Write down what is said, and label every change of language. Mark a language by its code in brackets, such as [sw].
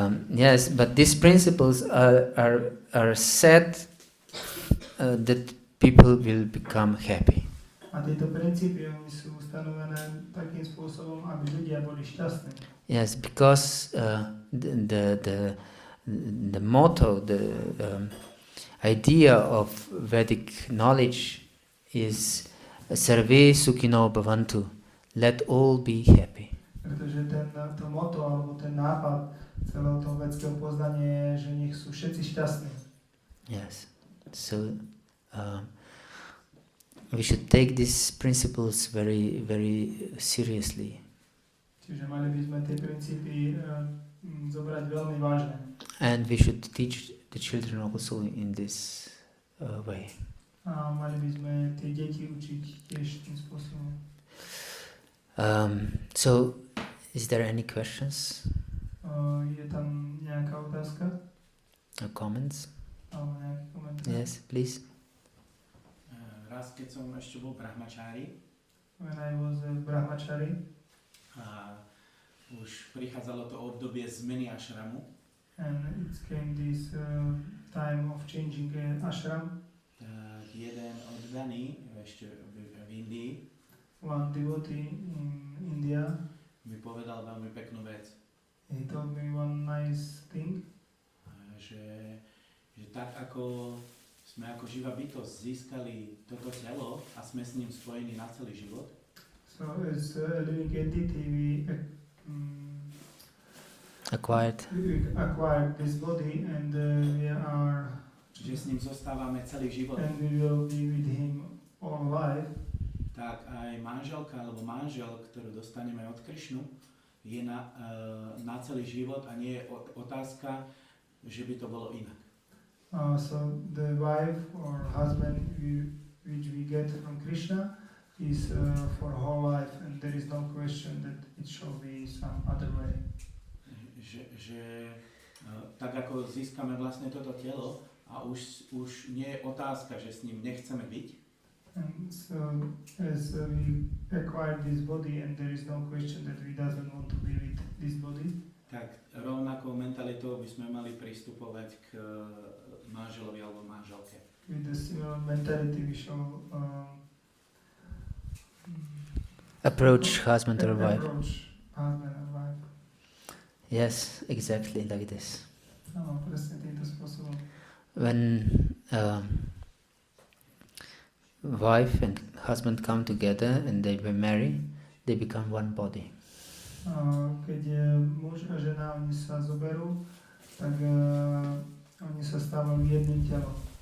[en] Yes, but these principles are set that people will become happy. [sk] A tieto princípy sú stanovené takým spôsobom, aby ľudia boli šťastní. [en] Yes, because the motto, idea of Vedic knowledge is [sa] Sarve Sukhino Bhavantu, [en] let all be happy. [sk] Pretože to motto alebo ten nápad celého toho vedského poznania je, že nech sú všetci šťastní. [en] Yes. So we should take these principles very, very seriously. [sk] Čiže mali by sme tie princípy zobrať veľmi vážne. [en] And we should teach the children also in this way. [sk] A mali by sme tie deti učiť tiež tým spôsobom. [en] So, is there any questions [sk] Je tam nejaká otázka? [en] or comments? [sk] Alebo nejaký komentár? [en] Yes, please. [sk] Raz, keď som ešte bol brahmačári [en] When I was a brahmachari, [sk] a už prichádzalo to obdobie zmeny ashramu, [en] and it came this time of changing ashram, [sk] tak jeden oddaný ešte v Indii [en] one devotee in India, [sk] mi povedal veľmi peknú vec, [en] he told me one nice thing, [sk] že tak ako sme ako živá bytosť získali toto telo a sme s ním spojení na celý život, [en] so as a living entity we Acquired. acquired this body and we are [sk] že s ním zostávame celý život, [en] and we will be with him all life. [sk] tak aj manželka alebo manžel, ktorú dostaneme od Krišnu, je na celý život a nie je otázka, že by to bolo inak. [en] So the wife or husband which we get from Krishna is for whole life, and there is no question that it shall be some other way. [sk] Že tak ako získame vlastne toto telo a už nie je otázka, že s ním nechceme byť, [en] And so as we acquire this body and there is no question that we doesn't want to be with this body, [sk] tak rovnakou mentalitou by sme mali pristupovať k manželovi alebo manželke. [en] with the similar mentality we shall Approach husband or wife. approach husband and wife. Yes, exactly like this. [sk] Áno, presne týmto spôsobom. [en] When wife and husband come together and they marry, they become one body. [sk] Keď je muž a žena, oni sa zoberú, tak oni sa stávajú jedným telom.